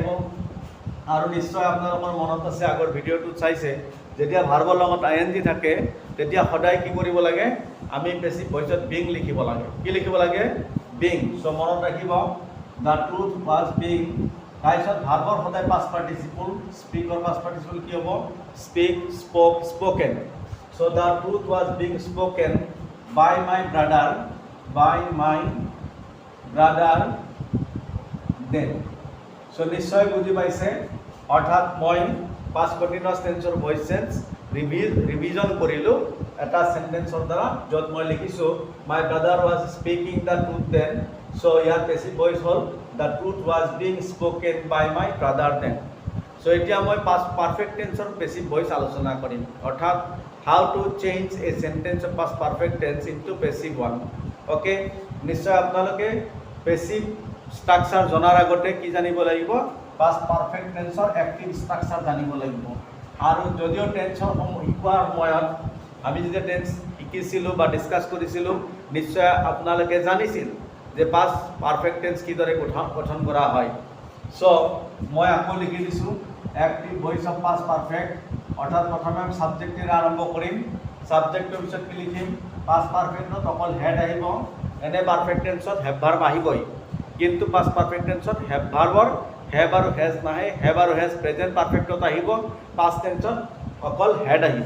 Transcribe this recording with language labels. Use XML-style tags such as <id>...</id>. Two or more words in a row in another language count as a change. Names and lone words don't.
<as>আৰু নিশ্চয় আপোনালোকৰ মনত আছে আগৰ ভিডিঅ'টোত চাইছে, যেতিয়া ভাৰ্বৰ লগত ING থাকে তেতিয়া সদায় কি কৰিব লাগে, আমি</as> <en>passive voiceত</en> <as>বিং লিখিব লাগে। কি লিখিব লাগে বিং। সো মনত ৰাখিব</as> <en>the truth was being.</en> <as>তাৰপিছত ভাৰ্বৰ সদায়</as> <en>past participle,</en> <as>স্পীকৰ</as> <en>past participle</en> <as>কি হ'ব স্পীক,</as> <en>spoke, spoken. so the truth was being spoken by my brother then.</en> <as>So নিশ্চয় বুঝি পাইছে, অর্থাৎ মই</as> <en>past continuous tenseৰ voice change revision</en> <as>কৰিলোঁ এটা সেন্টেন্সৰ দ্বাৰা, য'ত মই লিখিছোঁ</as> <en>my brother was speaking the truth then.</en> <as>সো ইয়াৰ</as> <en>passive voice</en> <as>হ'ল</as> <en>the truth was being spoken by my brother then.</en> <as>সো এতিয়া মই</as> <en>past perfect tenseৰ passive voice</en> <as>আলোচনা কৰিম, অৰ্থাৎ</as> <en>how to change a sentence of past perfect tense into passive one.</en> <as>Okay, নিশ্চয় আপোনালোকে</as> <en>passive structure</en> <as>জনাৰ আগতে কি জানিব লাগিব,</as> <en>past perfect tenseৰ active structure</en> <as>জানিব লাগিব। আৰু যদিও টেন্সৰ শিকোৱাৰ সময়ত আমি যেতিয়া টেন্স শিকিছিলোঁ বা ডিসকাস কৰিছিলোঁ, নিশ্চয় আপোনালোকে জানিছিল যে</as> <en>past perfect tense</en> <as>কিদৰে গঠন কৰা হয়। সো মই আকৌ লিখি দিছোঁ</as> <en>active voice of past perfect.</en> <as>অর্থাৎ প্রথমে আমি সাবজেক্টেৰে আৰম্ভ কৰিম, সাবজেক্টৰ পিছত কি লিখিম</as> <en>past perfectত</en> <as>অকল হেড আহিব। এনে</as> <en>perfect tenseত have verb</en> <as>আহিবই, কিন্তু</as> <en>past perfect tenseত have verbৰ have</en> <as>আৰু হেজ নাহে, হেভ আৰু হেজ</as> <en>present perfectত</en> <as>আহিব,</as> <en>past tenseত</en> <as>অকল হেড আহিব।</as>